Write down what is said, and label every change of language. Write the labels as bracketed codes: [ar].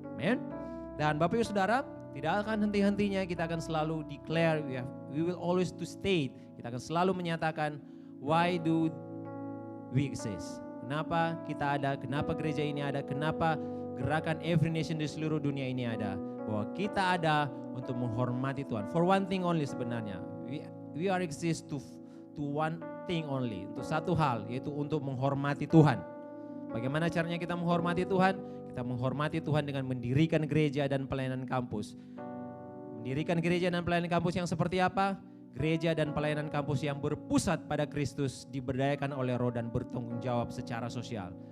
[id] Amen. Dan Bapak Ibu Saudara, tidak akan henti-hentinya kita akan selalu [en] declare, we will always to state, [id] kita akan selalu menyatakan [en] why do we exist. [id] Kenapa kita ada, kenapa gereja ini ada, kenapa gerakan Every Nation di seluruh dunia ini ada. Bahwa kita ada untuk menghormati Tuhan. [en] For one thing only [id] sebenarnya. [en] We are exist to one thing only. [id] Untuk satu hal, yaitu untuk menghormati Tuhan. Bagaimana caranya kita menghormati Tuhan? Kita menghormati Tuhan dengan mendirikan gereja dan pelayanan kampus. Mendirikan gereja dan pelayanan kampus yang seperti apa? Gereja dan pelayanan kampus yang berpusat pada Kristus, diberdayakan oleh Roh dan bertanggung jawab secara sosial.